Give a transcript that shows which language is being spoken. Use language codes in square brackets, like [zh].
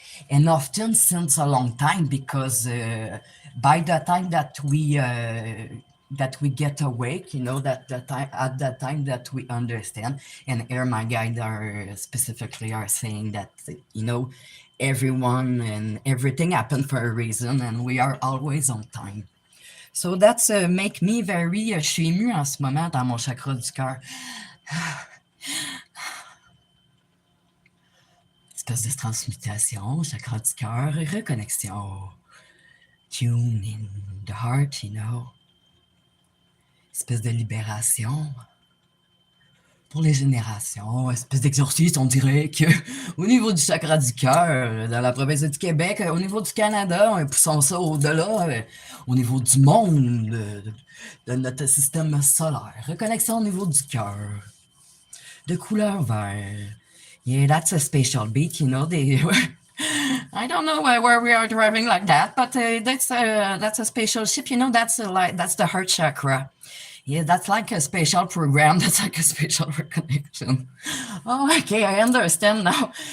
[en] And often since a long time, because by the time that we get awake, you know, that time at that time that we understand, and here my guide are specifically are saying that, you know, everyone and everything happened for a reason, and we are always on time. So that's make me very [fr] je suis émue en ce moment dans mon chakra du cœur. Espèce de transmutation, chakra du cœur, reconnexion. [en] Tune in the heart, you know. [fr] Espèce de libération pour les générations, espèce d'exorcisme, on dirait que au niveau du chakra du cœur, dans la province du Québec, au niveau du Canada, poussons ça au-delà, au niveau du monde, de notre système solaire. Reconnexion au niveau du cœur, de couleur vert. [en] Yeah, that's a spatial beat, you know. I don't know where we are driving like that, but that's a spatial ship, you know. That's the heart chakra. Yeah, that's like a special program. That's like a special reconnection. Oh, okay, I understand now.